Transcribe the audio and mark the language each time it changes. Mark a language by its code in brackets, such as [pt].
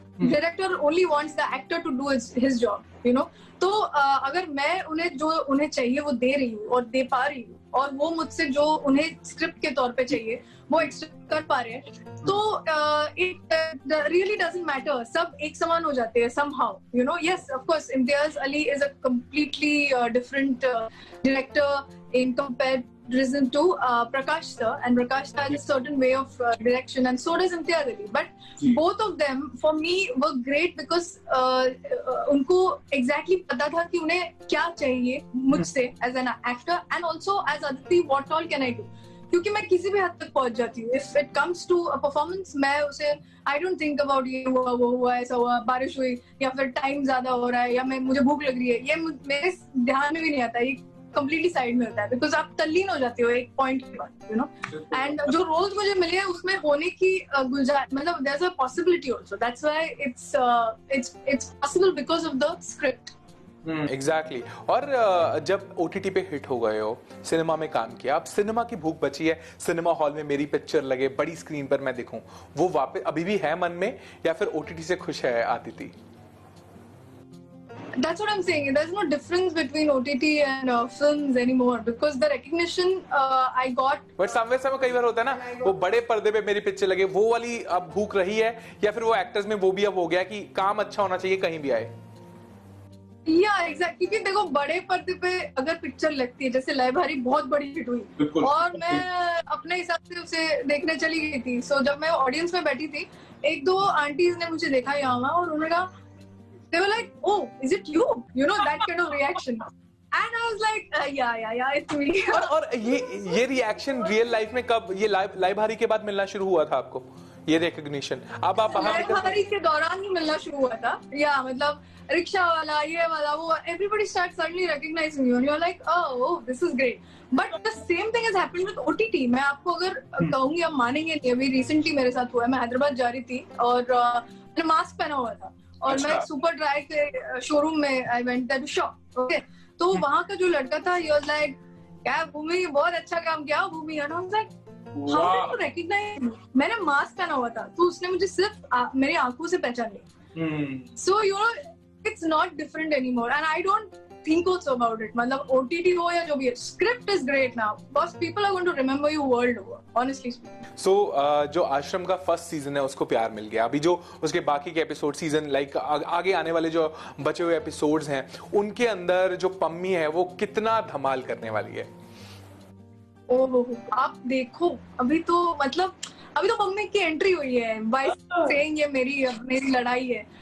[en] Director only wants the actor to do his job, you know. [hi] तो अगर मैं उन्हें जो उन्हें चाहिए वो दे रही हूँ और दे पा रही हूँ, और वो मुझसे जो उन्हें स्क्रिप्ट के तौर पे चाहिए वो एक्सपेक्ट कर पा रहे हैं, तो इट रियली डजंट मैटर। सब एक समान हो जाते हैं [en] somehow, you know. Yes, of course, Imtiaz Ali is a completely different director in comparison to Prakash sir, and Prakash sir has a certain way of direction, and so does Imtiaz Ali. But both of them for me were great because [hi] उनको [en] exactly [hi] पता था कि उन्हें क्या चाहिए मुझसे [en] as an actor, and also as Aditi, what all can I do? [hi] क्योंकि मैं किसी भी हद तक पहुंच जाती हूँ। [en] if it comes to a performance, [hi] मैं उसे [en] I don't think about [hi] ये हुआ, वो हुआ, ऐसा हुआ, बारिश हुई, या फिर टाइम ज्यादा हो रहा है, या मुझे भूख लग रही है, ये मेरे ध्यान में भी नहीं आता। ये कंप्लीटली साइड में होता है, बिकॉज आप तल्लीन हो जाते हो एक पॉइंट के बाद, [en] You know. And [hi] जो रोल्स मुझे मिले हैं उसमें होने की गुंजाइश, मतलब [en] There is a possibility also, that's why it's possible because of the script. Exactly. [hi] और जब ओटीटी पे हिट हो गए हो, सिनेमा में काम किया, अब सिनेमा की भूख बची है, सिनेमा हॉल में मेरी पिक्चर लगे, बड़ी स्क्रीन पर मैं दिखूं, वो वापस अभी भी है मन में, या फिर ओटीटी से खुश है Aditi? [en] That's what I'm saying. There's no difference between OTT and films anymore because the recognition I got. But somewhere [hi] कई बार होता है ना, वो बड़े पर्दे पे मेरी पिक्चर लगे, वो वाली अब भूख रही है, या फिर वो एक्टर्स में वो भी अब हो गया कि काम अच्छा होना चाहिए कहीं भी आए? या एग्जैक्टली, क्योंकि देखो बड़े पर्दे पे अगर पिक्चर लगती है, जैसे लयभारी बहुत बड़ी हिट हुई, और मैं अपने हिसाब से उसे देखने चली गई थी। सो जब मैं ऑडियंस में बैठी थी, एक दो आंटीज ने मुझे देखा यहाँ वहाँ, और उन्होंने कहा, [en] they were like, oh, is it you? You know, that kind of reaction. And I was like, yeah, it's me. [hi] और ये रिएक्शन रियल लाइफ में कब, ये लयभारी के बाद मिलना शुरू हुआ था आपको ये रिकॉग्निशन? अब आप लयभारी के दौरान ही मिलना शुरू हुआ था, या मतलब रिक्शा वाला, ये वाला, वो, [en] everybody starts suddenly recognizing you, and you're like, oh, this is great. But the same thing is happening with OTT. [hi] मैं आपको अगर कहूंगी, आप मानेंगे नहीं, अभी रिसेंटली मेरे साथ हुआ है। मैं हैदराबाद जा रही थी और मैंने मास्क पहना हुआ था, और मैं सुपर ड्राई के शोरूम में [en] I went there to shop, okay. [hi] तो वहां का जो लड़का था, [en] he was like, [hi] क्या भूमि, बहुत अच्छा काम किया भूमि, [en] And I was like, how did you recognize? [hi] मैंने मास्क पहना हुआ था, तो उसने मुझे सिर्फ मेरी आंखों से पहचान लिया। [en] So you know, it's not different anymore, and I don't think also about it. [hi] मतलब OTT हो या जो भी है, [en] script is great now because people are going to remember you world over, honestly speaking. [hi] So जो आश्रम का first season है उसको प्यार मिल गया, अभी जो उसके बाकी के एपिसोड सीजन लाइक आगे आने वाले जो बचे हुए एपिसोड्स हैं, उनके अंदर जो पम्मी है वो कितना धमाल करने वाली है? ओहो, आप देखो अभी तो मतलब अभी तो मम्मी की एंट्री हुई है [en] by saying [hi] ये मेरी लड़ाई है।